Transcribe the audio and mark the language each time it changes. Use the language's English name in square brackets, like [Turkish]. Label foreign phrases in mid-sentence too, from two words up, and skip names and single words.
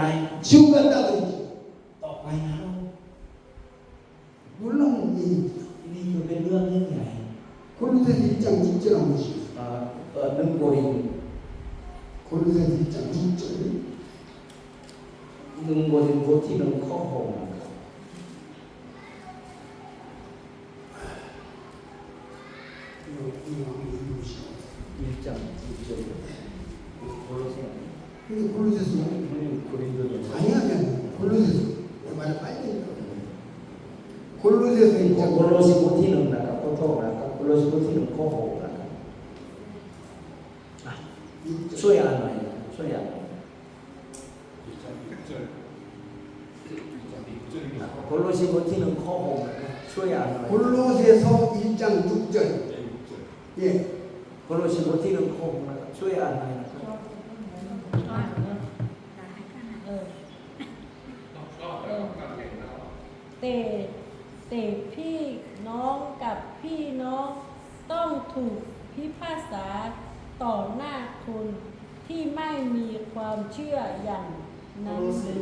[Korean] 지옥 간다 그랬지. [Thai] ต่อไปนะ [Korean] 놀라운 얘기입니다. [Thai] นี่คือเป็นเรื่องยิ่งใหญ่ [Korean] 골로새서 1장 6절 한번 보시죠. [Thai] 1 โครินธ์ [Korean] 골로새서 1장 6절. [Thai] 1 โครินธ์บทที่1ข้อ6นะครับ [Korean] 이거 한번 읽어보시죠. 1장 6절 골로새 근데 골로새서 1 고린도전 아니야. 골로새서 말 빨리 읽어. 골로새서 1장 [Thai] โคโลสีบทที่1นะครับขอโทษนะครับโคโลสีบทที่1ข้อ6นะครับช่วยอ่านหน่อยนะครับช่วยอ่านหน่อยโคโลสีบทที่1ข้อ6นะครับช่วยอ่านหน่อย [Korean] 골로새서 1장 6절. 예. [Thai] โคโลสีบทที่1ข้อ6นะครับช่วยอ่านหน่อยนะครับ แต่พี่น้องกับพี่น้องต้องถูกพิพากษาต่อหน้าคนที่ไม่มีความเชื่ออย่างนั้นหรือ